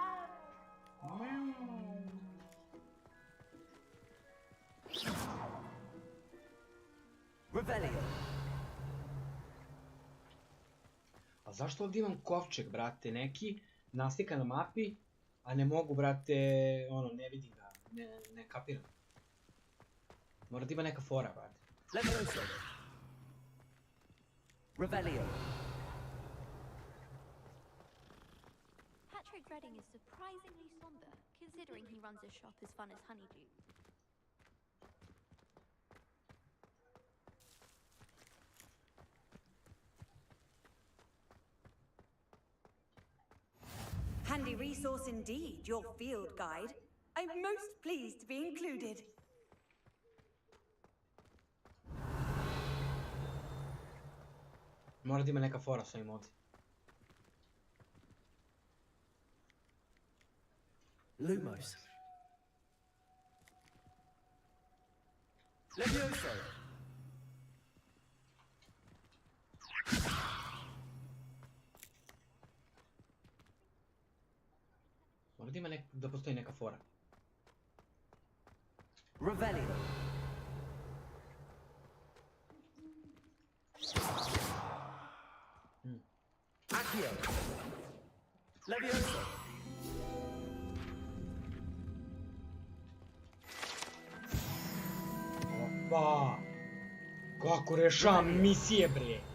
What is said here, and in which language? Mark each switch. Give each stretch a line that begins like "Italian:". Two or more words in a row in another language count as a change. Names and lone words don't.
Serbian: Revelio. A zašto ovdje imam kovčeg, brate, neki naslika na mapi, a ne mogu, brate, ono, ne vidim ga, ne kapiram. Mora da ima neka fora, brate. Levioso. Revelio.
English: Patrick Redding is surprisingly somber, considering he runs a shop as fun as Honeydew. Handy resource indeed, your field guide. I'm most pleased to be included.
Serbian: Mora da ima neka fora s ovim ovdje. Lumos. Levioso. Mora da ima da postoji neka fora. Revelio. Accio. Levioso. Opa! Kako rešavam misije, bre!